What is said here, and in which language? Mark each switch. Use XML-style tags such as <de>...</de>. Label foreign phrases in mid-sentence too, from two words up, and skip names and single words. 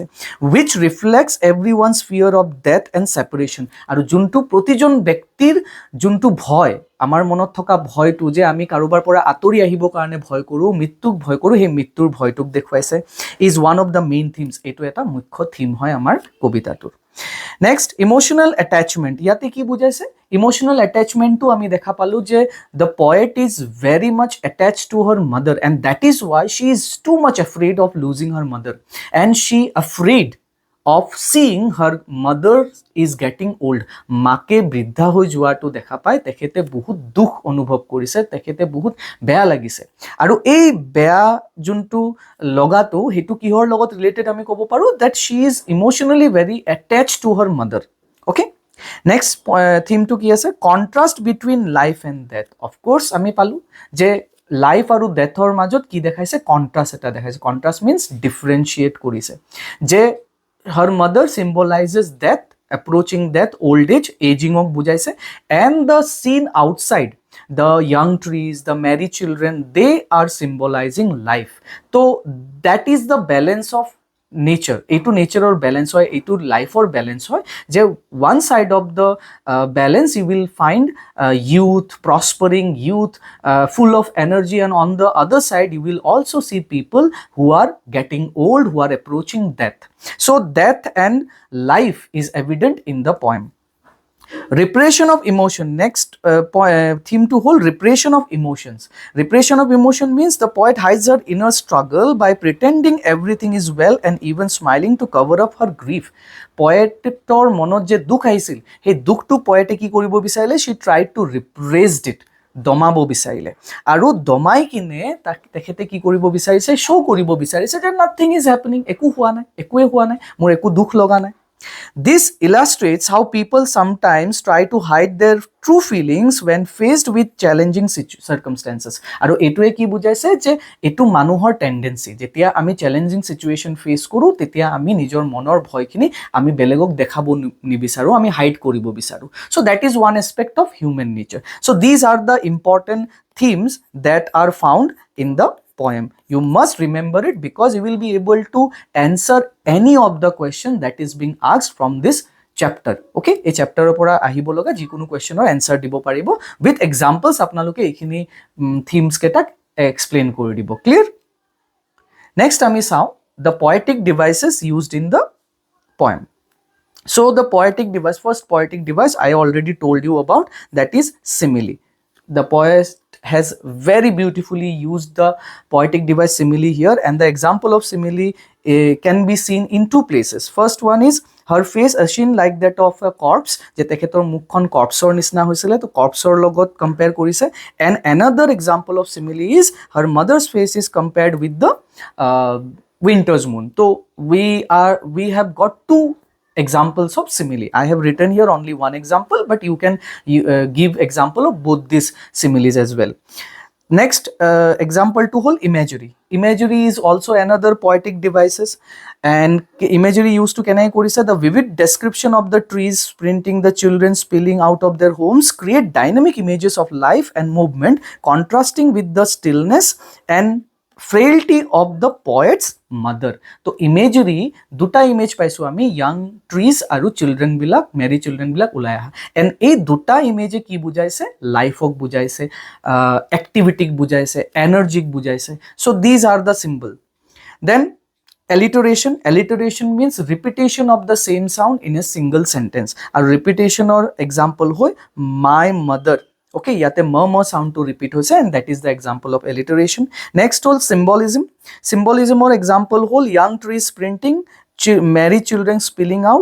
<en>which reflects everyone's fear of death and separation,</en> <as>আৰু যোনটো প্ৰতিজন ব্যক্তিৰ যোনটো ভয়, আমাৰ মনত থকা ভয়টো, যে আমি কাৰোবাৰ পৰা আঁতৰি আহিবৰ কাৰণে ভয় কৰোঁ, মৃত্যুক ভয় কৰোঁ, সেই মৃত্যুৰ ভয়টোক দেখুৱাইছে,</as> <en>is one of the main themes,</en> <as>এইটো এটা মুখ্য থিম হয় আমাৰ কবিতাটোৰ।</as> <en>next emotional attachment,</en> <as>ইয়াতে কি বুজাইছে,</as> <en>emotional attachmentটো</en> <as>আমি দেখা পালোঁ যে</as> <en>the poet is very much attach to her mother and that is why she is too much afraid of losing her mother and she afraid of seeing her mother is getting old,</en> <as>মাকে বৃদ্ধা হৈ যোৱাটো দেখা পায়, তেখেতে বহুত দুখ অনুভৱ কৰিছে, তেখেতে বহুত বেয়া লাগিছে, আৰু এই বেয়া যোনটো লগাটো, সেইটো কিহৰ লগত ৰিলেটেড আমি ক'ব পাৰোঁ,</as> <en>that she is emotionally very attached to her mother, okay. next themeটো</en> <as>কি আছে,</as> <en>contrast between life and death.</en> <as>অফক'ৰ্ছ আমি পালোঁ যে লাইফ আৰু ডেথৰ মাজত কি দেখাইছে, কণ্ট্ৰাষ্ট এটা দেখাইছে,</as> <en>contrast means differentiate</en> <as>কৰিছে, যে</as> <en>her mother symbolizes death, approaching death, old age, aging ok bujaise, and the scene outside, the young trees, the merry children, they are symbolizing life. So that is the balance of নেচার,</en> <as>এইটো নেচাৰৰ বেলেঞ্চ হয়, এইটো লাইফৰ বেলেঞ্চ হয়, যে</as> <en>one side of the balance you will find youth, prospering youth, full of energy, and on the other side you will also see people who are getting old, who are approaching death. So death and life is evident in the poem. Repression of emotion, next theme to hold, repression of emotions. Repression of emotion means the poet hides her inner struggle by pretending everything is well and even smiling to cover up her grief.</en> <as>Poetor মনত যে দুখ আহিছিল, সেই দুখটো poet কি কৰিব বিচাৰিলে,</as> <en>she tried to repress it,</en> <as>দমাব বিচাৰিলে, আৰু দমাই কিনে তেখেতে কি কৰিব বিচাৰিছে, শ্ব' কৰিব বিচাৰিছে যে</as> <en>nothing is happening,</en> <as>একো হোৱা নাই, একোৱে হোৱা নাই, মোৰ একো দুখ লগা নাই.</as> <en>This illustrates how people sometimes try to hide their true feelings when faced with challenging circumstances.</en> <as>আৰু এইটোৱে কি বুজাইছে যে এইটো মানুহৰ টেন্ডেন্সি, যেতিয়া আমি</as> <en>challenging situation face</en> <as>কৰোঁ তেতিয়া আমি নিজৰ মনৰ ভয়খিনি আমি বেলেগক দেখাব নিবিচাৰোঁ, আমি হাইড কৰিব বিচাৰোঁ.</as> <en>So that is one aspect of human nature. So these are the important themes that are found in the poem. You must remember it because you will be able to answer any of the question that is being asked from this chapter.</en> <as>Okay, এই চেপ্টাৰৰ পৰা আহিব লগা যিকোনো কুৱেশ্যনৰ এনসাৰ দিব পাৰিব</as> <en>with examples.</en> <as>আপোনালোকে এইখিনি থিমছ কেইটাক এক্সপ্লেইন কৰি দিব.</as> <en>Clear? Next</en> <as>আমি চাওঁ</as> <en>the poetic devices used in the poem. So the poetic device, first poetic device I already told you about, that is simile. The poet has very beautifully used the poetic device simile here, and the example of simile can be seen in two places. First one is her face ashen like that of a corpse,</en> <as>যে তেখেতৰ মুখন কৰ্পছৰ নিচিনা হৈছিল, তো কৰ্পছৰ লগত কম্পেয়াৰ কৰিছে.</as> <en>And another example of simile is her mother's face is compared with the winter's moon. So we have got two examples of simile. I have written here only one example, but you can give example of both these similes as well. Next example to hold, imagery. Imagery is also another poetic devices, and imagery used to</en> <as>কেনেকৈ কৰিছে,</as> <en>the vivid description of the trees sprinting, the children spilling out of their homes create dynamic images of life and movement, contrasting with the stillness and frailty of the poet's mother.</en> <as>তো ইমেজৰি দুটা ইমেজ পাইছো আমি,</as> <en>young trees</en> <as>আৰু চিলড্ৰেন বিলাক,</as> <en>merry children</en> <as>বিলাক ওলাই আহা, এণ্ড এই দুটা ইমেজে কি বুজাইছে, লাইফক বুজাইছে, এক্টিভিটিক বুজাইছে, এনাৰ্জিক বুজাইছে.</as> <en>So these are the symbol. দেন alliteration. Alliteration means repetition of the same sound in a single sentence. আৰু repetitionৰ example হয় my mother. Okay, yate ma sound to repeat hoise, and that is the example of alliteration. Next whole symbolism. Symbolism or example whole young trees sprinting, merry children spilling out.</en>